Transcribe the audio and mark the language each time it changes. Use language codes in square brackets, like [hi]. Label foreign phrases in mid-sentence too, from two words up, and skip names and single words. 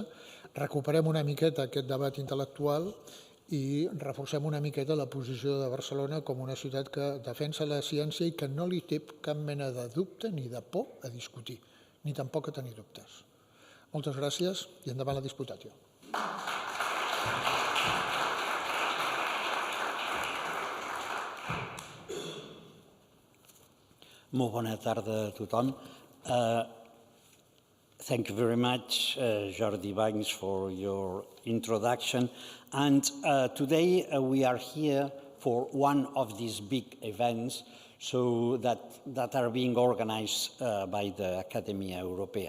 [ca] Recuperem una miqueta aquest debat intel·lectual i reforcem una miqueta la posició de Barcelona com una ciutat que defensa la ciència i que no li té cap mena de dubte ni de por a discutir, ni tampoc a tenir dubtes. Moltes gràcies i endavant la Disputatio. Molt bona tarda a tothom. [en] Thank you very much, Jordi Valls, for your introduction. And today we are here for one of these big events that are being organized by the Academia Europaea.